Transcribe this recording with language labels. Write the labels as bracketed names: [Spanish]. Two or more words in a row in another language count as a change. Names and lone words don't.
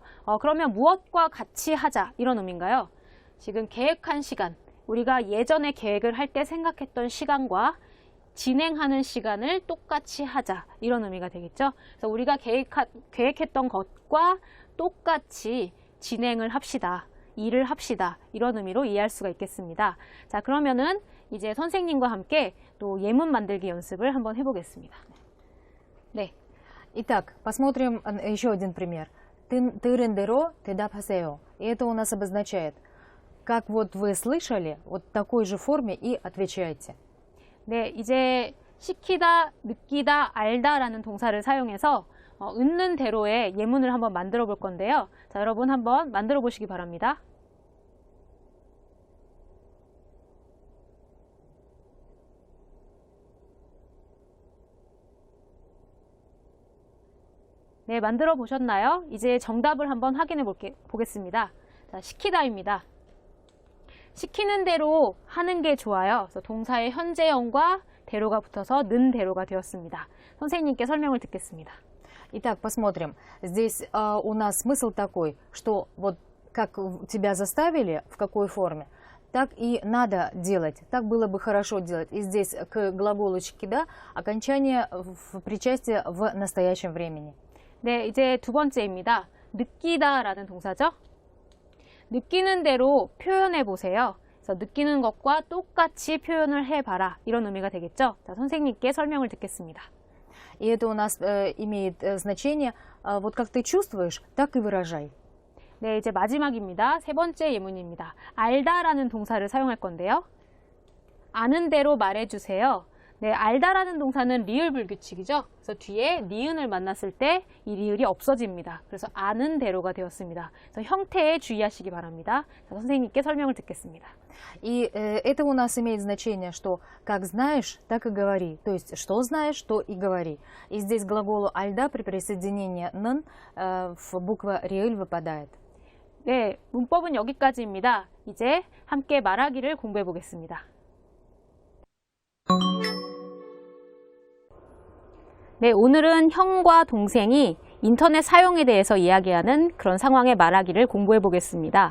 [Korean] 그러면 무엇과 같이 하자 이런 의미인가요? 지금 계획한 시간, 우리가 예전에 계획을 할 때 생각했던 시간과 진행하는 시간을 똑같이 하자 이런 의미가 되겠죠. 그래서 우리가 계획했던 것과 똑같이 진행을 합시다. 일을 합시다. 이런 의미로 이해할 수가 있겠습니다. 자, 그러면은 이제 선생님과 함께 또 예문 만들기 연습을 한번 해보겠습니다. 네. [Russian] Итак, посмотрим еще один пример. [Korean] Тырын 대로 대답하세요. [Russian] И это у нас обозначает, как вот вы слышали, вот в такой же форме и отвечайте. [Korean] 네, 이제 시키다, 느끼다, 알다라는 동사를 사용해서 있는 대로의 예문을 한번 만들어 볼 건데요. 자, 여러분 한번 만들어 보시기 바랍니다. 네, 만들어 보셨나요? 이제 정답을 한번 확인해 보겠습니다. 자, 시키다입니다. 시키는 대로 하는 게 좋아요. 그래서 동사의 현재형과 대로가 붙어서 는 대로가 되었습니다. 선생님께 설명을 듣겠습니다. [Russian] Итак, посмотрим. Здесь у нас смысл такой, что вот как тебя заставили, в какой форме, так и надо делать. Так было бы хорошо делать. И здесь к глаголу шкида окончание в причастие в настоящем времени. [Korean] 네, 이제 두 번째입니다. 느끼다라는 동사죠. 느끼는 대로 표현해 보세요. 그래서 느끼는 것과 똑같이 표현을 해봐라. 이런 의미가 되겠죠. 자, 선생님께 설명을 듣겠습니다. [Russian] И это у нас имеет значение, вот как ты чувствуешь, так и выражай. [Korean] 네, 이제 마지막입니다. 세 번째 예문입니다. 알다라는 동사를 사용할 건데요. 아는 대로 말해주세요. 네, 알다라는 동사는 리을 불규칙이죠. 그래서 뒤에 니은을 만났을 때 이 리을이 없어집니다. 그래서 아는 대로가 되었습니다. 그래서 형태에 주의하시기 바랍니다. 자, 선생님께 설명을 듣겠습니다. [Russian] И это у нас имеет значение, что как знаешь, так и говори. То есть, что знаешь, то и говори. И здесь глаголу альда при присоединении н в буква риэль выпадает. [Korean] 네, 문법은 여기까지입니다. 이제 함께 말하기를 공부해 보겠습니다. 네, 오늘은 형과 동생이 인터넷 사용에 대해서 이야기하는 그런 상황의 말하기를 공부해 보겠습니다.